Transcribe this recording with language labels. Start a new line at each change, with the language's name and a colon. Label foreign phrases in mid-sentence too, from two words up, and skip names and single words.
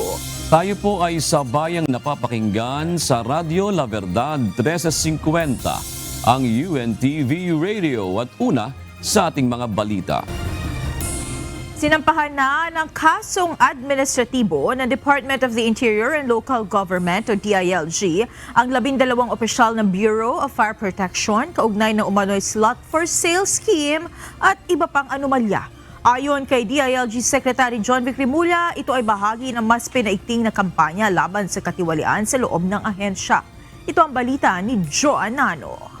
Filipino: Tayo po ay sabayang napapakinggan sa Radyo La Verdad 1350, ang UNTV Radio at una sa ating mga balita. Sinampahan na ng kasong administratibo ng Department of the Interior and Local Government o DILG ang 12 opisyal ng Bureau of Fire Protection kaugnay ng umano'y
English: slot for sale scheme
Filipino: at iba pang anomalya. Ayon kay DILG Secretary John Vic Remulla, ito ay bahagi ng mas pinaigting na kampanya laban sa katiwalian sa loob ng ahensya. Ito ang balita ni Joe Anano.